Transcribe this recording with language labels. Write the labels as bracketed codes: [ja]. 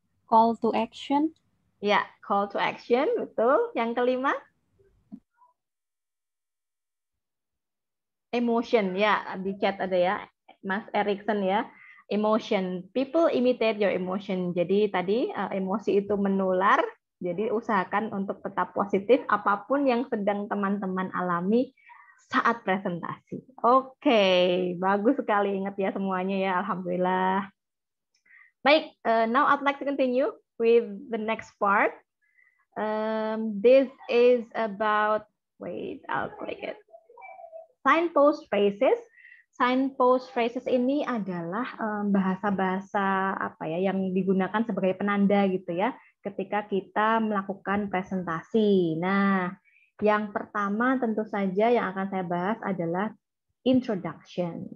[en] Call to action. [id] Ya, call to action, betul. Yang kelima? Emotion, ya. Di chat ada ya, Mas Erikson ya. Emotion. [en] People imitate your emotion. [id] Jadi tadi emosi itu menular. Jadi usahakan untuk tetap positif apapun yang sedang teman-teman alami saat presentasi. Oke, bagus sekali ingat ya semuanya ya. Alhamdulillah. [en] Baik, now I'd like to continue with the next part. This is about, wait, I'll click it. Signpost phrases. [id] Signpost phrases ini adalah bahasa-bahasa apa ya yang digunakan sebagai penanda gitu ya ketika kita melakukan presentasi. Nah, yang pertama tentu saja yang akan saya bahas adalah introduction.